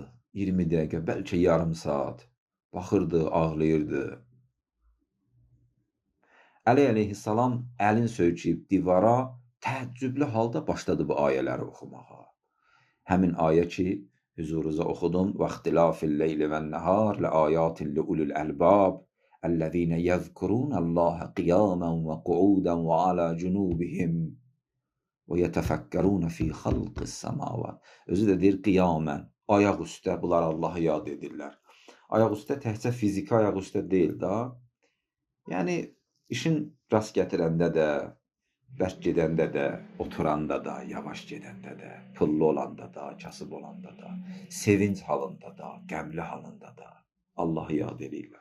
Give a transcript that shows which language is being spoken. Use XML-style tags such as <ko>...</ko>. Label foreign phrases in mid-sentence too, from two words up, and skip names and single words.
<az>20 dəqiqə, bəlkə yarım saat. Baxırdı, ağlayırdı. Əli əleyhissalam əlin söykəyib divara, təəccüblü halda başladı bu ayələri oxumağa. Həmin ayə ki, hüzurunuza oxudum.</az> <ar>وَاخْتِلَافِ اللَّيْلِ وَالنَّهَارِ لَآيَاتٍ لِأُولِي الْأَلْبَابِ الَّذِينَ يَذْكُرُونَ اللَّهَ قِيَامًا وَقُعُودًا وَعَلَى جُنُوبِهِمْ وَيَتَفَكَّرُونَ فِي خَلْقِ السَّمَاوَاتِ.</ar> <az>Özü də deyir, qiyamən, ayaq üstə bunlar Allahı yad edirlər. Ayaq üstə təkcə fiziki ayaq üstə deyil da. Yəni, işin rast gətirəndə də, bərk gedəndə də, oturanda da, yavaş gedəndə də, pullu olanda da, kasıb olanda da, sevinç halında da, qəmli halında da Allahı yad edirlər.</az>